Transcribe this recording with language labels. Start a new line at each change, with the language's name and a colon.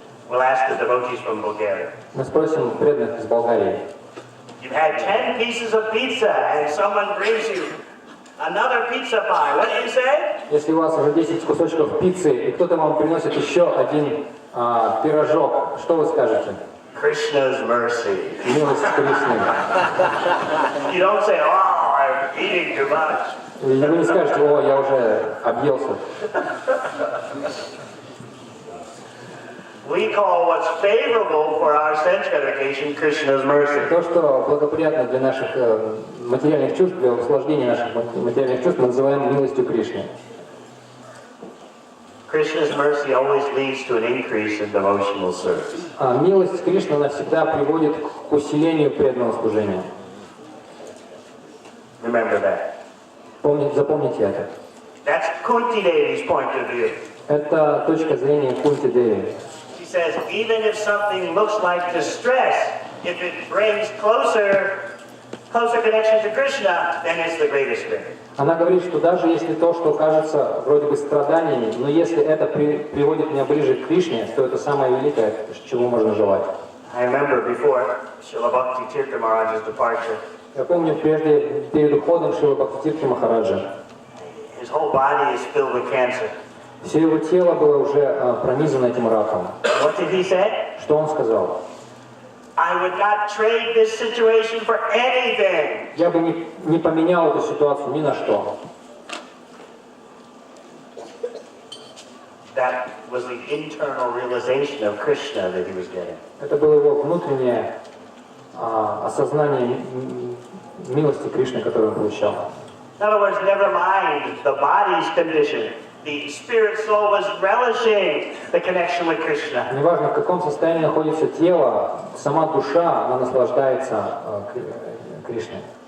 English: We'll ask the devotees from Bulgaria.
Russian: Мы спросим преданных из Болгарии.
English: You've had 10 pieces of pizza and someone brings you another pizza pie. What do you say?
Russian: Если у вас уже 10 кусочков пиццы, и кто-то вам приносит еще один пирожок, что вы скажете?
English: Krishna's mercy.
Russian: Милость Кришны.
English: You don't say, "Oh, I'm eating too much."
Russian: И вы не скажете, о, я уже объелся.
English: We call what's favorable for our sense gratification Krishna's mercy.
Russian: То, что благоприятно для наших материальных чувств, для усложнения наших материальных чувств, мы называем милостью Кришны.
English: Krishna's mercy always leads to an increase in devotional service.
Russian: А милость Кришны навсегда приводит к усилению преданного служения.
English: Remember that.
Russian: Запомните это.
English: That's Kunti Devi's point of view.
Russian: Это точка зрения Кунти Деви.
English: She says, even if something looks like distress, if it brings closer connection to Krishna, then it's the greatest thing.
Russian: Она говорит, что даже если то, что кажется вроде бы страданиями, но если это приводит меня ближе к Кришне, то это самое великое, чего можно желать.
English: I remember before Srila Bhakti Maharaj's departure.
Russian: Я помню, перед уходом Шрила Бхактивиданты Махараджа.
English: His whole body is filled with cancer.
Russian: Все его тело было уже пронизано этим раком.
English: What did he say?
Russian: Что он сказал?
English: I would not trade this situation for anything.
Russian: Я бы не поменял эту ситуацию ни на что.
English: That was the internal realization of Krishna that he was getting.
Russian: Это было его внутреннее осознание милости Кришны, которую он получал.
English: In other words, never mind the body's condition. The spirit soul was relishing the connection with Krishna.
Russian: Неважно, в каком состоянии находится тело, сама душа, она наслаждается Кришной.